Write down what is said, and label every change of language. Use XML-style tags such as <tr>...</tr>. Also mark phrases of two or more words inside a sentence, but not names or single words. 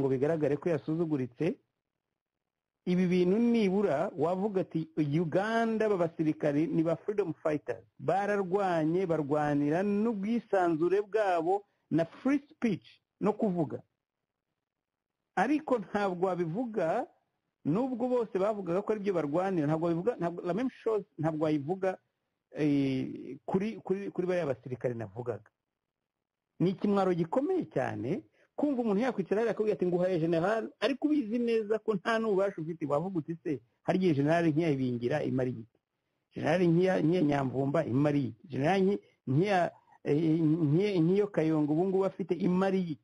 <rw>ngo bigaragare ko yasuzuguritse ibi bintu nibura wavuga ati Uganda babasirikari ni ba</rw> <en>freedom fighters</en> <rw>bararwanye barwanira n'ubwisanzure bwabo na</rw> <en>free speech</en> <rw>no kuvuga ariko ntabwo wabivuga nubwo bose bavugaga ko ari byo barwanira ntabwo bivuga</rw> <fr>la même chose</fr> <rw>ntabwo wayivuga kuri bariya basirikare navugaga ni ikimwaro gikomeye cyane kumva umuntu yakwicara akakubwira ati nguhaye general ariko ubizi neza ko nta n'ububasha ufite wavuga uti se hari igihe general nk'iyabingira imari iki general nk'iya Nyamvumba imari iki general nk'iyo Kayongo ubu ngubu afite imari iki</rw>